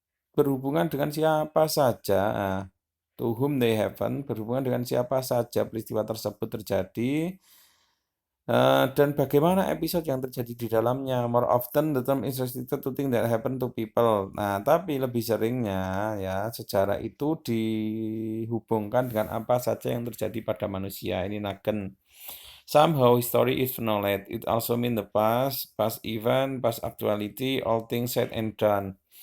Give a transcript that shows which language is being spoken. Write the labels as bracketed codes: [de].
[id] Berhubungan dengan siapa saja, [en] to whom they happen, [id] berhubungan dengan siapa saja peristiwa tersebut terjadi, dan bagaimana episode yang terjadi di dalamnya. [en] More often the term is restricted to things that happen to people. [id] Nah, tapi lebih seringnya ya sejarah itu dihubungkan dengan apa saja yang terjadi pada manusia. Ini Nagen. [en] Somehow history is knowledge. It also mean the past event, past actuality, all things said and done.